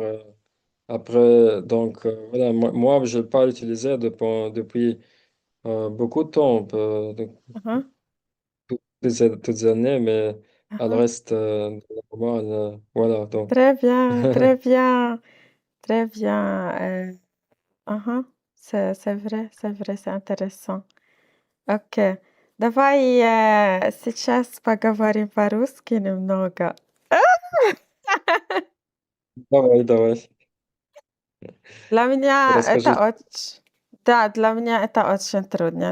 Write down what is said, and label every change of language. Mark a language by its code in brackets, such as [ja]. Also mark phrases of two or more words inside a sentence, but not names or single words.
[fr] Après, donc, voilà, moi, je n'ai pas utilisé depuis beaucoup de temps, Mhm, toutes les années, mais elle mhm. reste dans la mémoire. Voilà, donc. Très bien, très bien, très bien. Aha, c'est vrai, c'est intéressant. [ru] Окей. Давай сейчас поговорим по-русски немного. Давай, давай. Для меня Расскажи. это очень, да, для меня это очень трудно.